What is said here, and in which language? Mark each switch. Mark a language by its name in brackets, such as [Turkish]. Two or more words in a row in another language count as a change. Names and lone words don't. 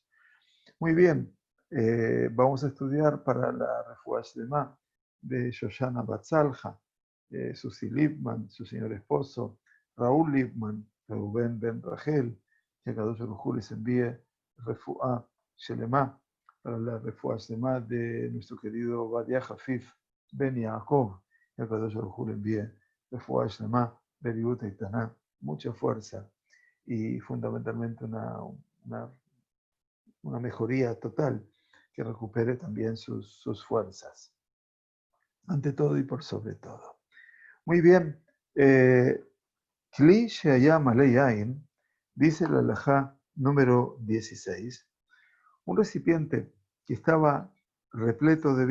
[Spanish] Muy bien, vamos a estudiar para la [Hebrew] רפואה שלמה [Spanish] de Shoshana Batzalja, Susi Lipman, su señor esposo, Raúl Lipman, Reuben Ben Rachel, que [Hebrew] קדוש ברוך הוא [Spanish] les envíe [Hebrew] רפואה שלמה [Spanish] para la [Hebrew] רפואה שלמה [Spanish] de nuestro querido Badia Hafif Ben Yaakov, que [Hebrew] קדוש ברוך הוא [Spanish] le envíe [Hebrew] רפואה שלמה, בריאות איתנה, [Spanish] mucha fuerza y fundamentalmente una mejoría total, que recupere también sus fuerzas, ante todo y por sobre todo. Muy bien, [Hebrew] כלי שהיה מלא יין, [Spanish] dice la halajá número 16, un recipiente que estaba repleto de